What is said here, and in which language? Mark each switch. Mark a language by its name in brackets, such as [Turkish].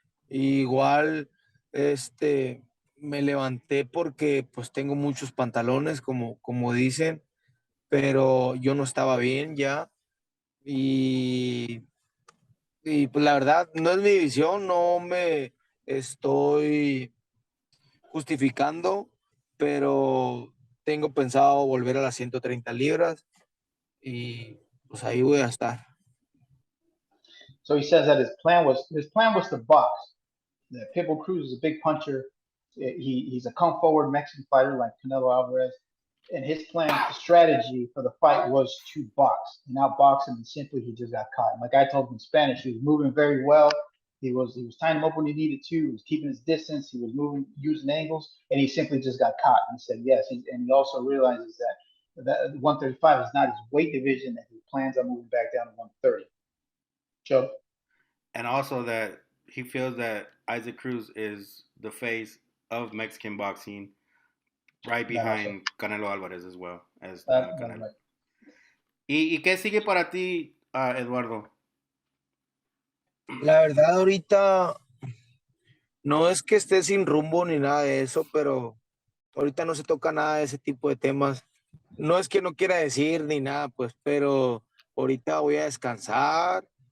[Spanish] Igual, me levanté porque pues tengo muchos pantalones, como dicen, pero yo no estaba bien ya y, y pues la verdad no es mi división, no me estoy justificando, pero tengo pensado volver a las 130 libras y pues ahí voy a estar. [English] So he says that his plan was to box. The Pitbull Cruz is a big puncher. He's a come forward Mexican fighter like Canelo Alvarez, and his plan, the strategy for the fight was to box and outbox him. And simply, he just got caught. And like I told him in Spanish, he was moving very well. He was tying him up when he needed to. He was keeping his distance. He was moving, using angles, and he simply just got caught. And he said yes. And he also realizes that 135 is not his weight division. That he plans on moving back down to 130. Joe. And also that he feels that Isaac Cruz is the face of Mexican boxing, right That also. behind Canelo Alvarez as well as That's Canelo. right. [Spanish] ¿Y qué sigue para ti, Eduardo? La verdad ahorita no es que esté sin rumbo ni nada de eso, pero ahorita no se toca nada de ese tipo de temas. No es que no quiera decir ni nada, pues, pero ahorita voy a descansar,